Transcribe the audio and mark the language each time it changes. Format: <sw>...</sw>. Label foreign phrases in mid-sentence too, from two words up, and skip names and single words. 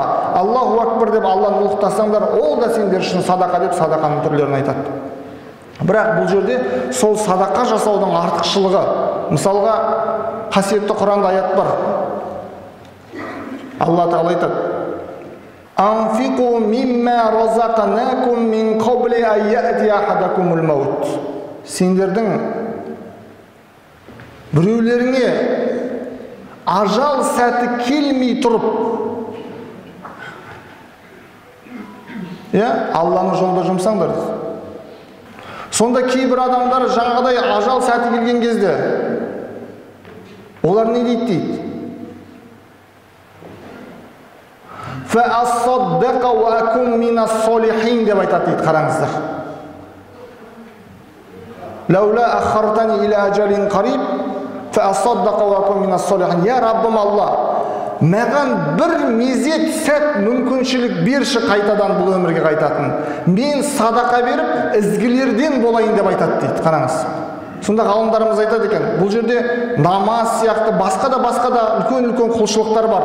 <ar>الله أكبر</ar> <kk>деп Алланы ұлықтасаңдар, ол да сендер үшін садақа деп садақаның түрлерін айтады. Бірақ бұл жерде сол садақа жасаудың артықшылығы. Мысалға, қасиетті Құранда аят бар. Алла Тағала айтады:</kk> <ar>«أنفقوا مما رزقناكم من قبل أن يأتي أحدكم الموت».</ar> <kk>Сендердің біреулеріңе ажал сәті келмей тұрып, Алланың жолында жұмсаңдар. Сонда кейбір адамдар жаңағыдай ажал сәті келген кезде олар не дейді?</kk> <ar>«فأصدق وأكن من الصالحين»</ar> <kk>деп айтады дейді, қараңыздар.</kk> <ar>«لولا أخرتني إلى أجل قريب فأصدق وأكن من الصالحين».</ar> <kk>Я Раббым Алла, маған бір мезет сәт мүмкіншілік берші қайтадан бұл өмірге қайтатын. Мен садақа беріп, ізгілерден болайын деп айтады дейді, қараңыз. Сонда ғалымдарымыз айтады екен, бұл жерде намаз сияқты басқа да үлкен құлшылықтар бар.</kk>